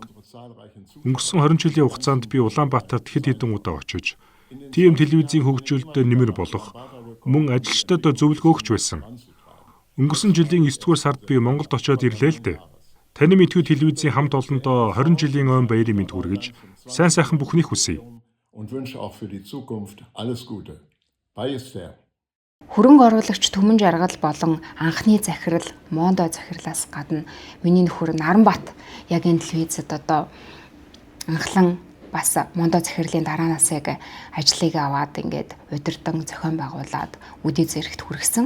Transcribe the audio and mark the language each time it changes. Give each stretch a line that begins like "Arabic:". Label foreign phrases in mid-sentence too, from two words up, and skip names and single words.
Mongolian: Өнгөрсөн 20 жилийн хугацаанд би Улаанбаатарт хэд хэдэн удаа очиж, TM телевизийн хөгжүүлэлт нэмэр болох, мөн ажилчдад зөвлөгөө өгч байсан. Өнгөрсөн жилийн 9-р сард би Монголд очиод ирлээ л дээ. Таны мэдхүй телевизийн хамт олондоо 20 жилийн өн баярын мэнд хүргэж, сайн сайхан бүхнийг хүсье.
German: Und wünsche auch für die Zukunft alles Gute. Biosphère.
Mongolian: Хөрөнгө оруулагч Түмэн Жаргал болон анхны захирал Мондо захирлаас гадна миний нөхөр Наранбат яг энэ телевизэд одоо анхлан бас Мондо захирлын дараанаас яг ажлыг аваад ингээд удирдан зохион байгуулад үдий зэрэгт хүргэсэн.